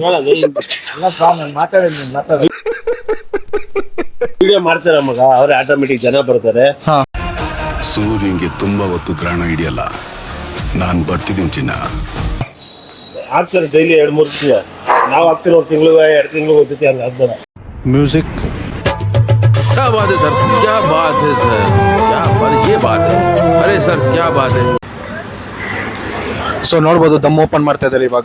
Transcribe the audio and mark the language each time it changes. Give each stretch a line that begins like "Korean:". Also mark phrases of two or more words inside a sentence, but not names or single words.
Kannada: ವಿಡಿಯೋ ಮಾಡ್ತಾರ ಮಗ, ಅವ್ರೆ ಆಟೋಮೆಟಿಕ್ ಜನ ಬರ್ತಾರೆ. ಸೂರ್ಯಂಗೆ ತುಂಬಾ ಹೊತ್ತು ಗ್ರಹಣ ಹಿಡಿಯಲ್ಲ. ನಾನ್ ಬರ್ತಿದ್ದೀನಿ ಚಿನ್ನ. ಆಗ್ತಾರೆ ಡೈಲಿ 2-3 ದಿನ. ನಾವು ಆಗ್ತಿರೋ 1 ತಿಂಗಳು 2 ತಿಂಗಳು ಹೋಗ್ತೈತಿ ಹಂಗ ಆಗ್ತದೆ. ಮ್ಯೂಸಿಕ್
Hindi: क्या बात है सर, क्या बात है सर, क्या बात, ये बात है, अरे सर क्या बात है.
Kannada: ಸೊ ನೋಡ್ಬೋದು ದಮ್ ಓಪನ್ ಮಾಡ್ತಾ ಇದ್ದಾರೆ ಇವಾಗ.